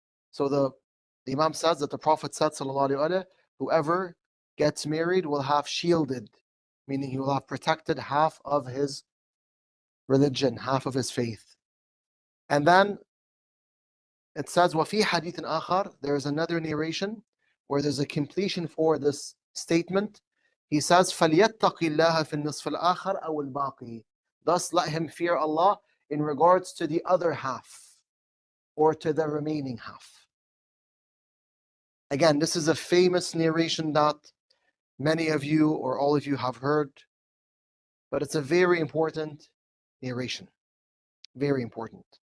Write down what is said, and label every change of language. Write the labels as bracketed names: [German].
[English] So the Imam says that the Prophet said, sallallahu alaihi wasallam, whoever gets married will have shielded, meaning he will have protected half of his religion, half of his faith. And then it says, [Arabic] وَفِي حَدِيثٍ آخر, [English] there is another narration where there's a completion for this statement. [Arabic] He says, فَلْيَتَّقِ اللَّهَ فِي النِّصْفِ الْآخَرِ أَوْ الْبَاقِي. [English] Thus let him fear Allah in regards to the other half or to the remaining half. Again, this is a famous narration that many of you or all of you have heard, but it's a very important narration. Very important.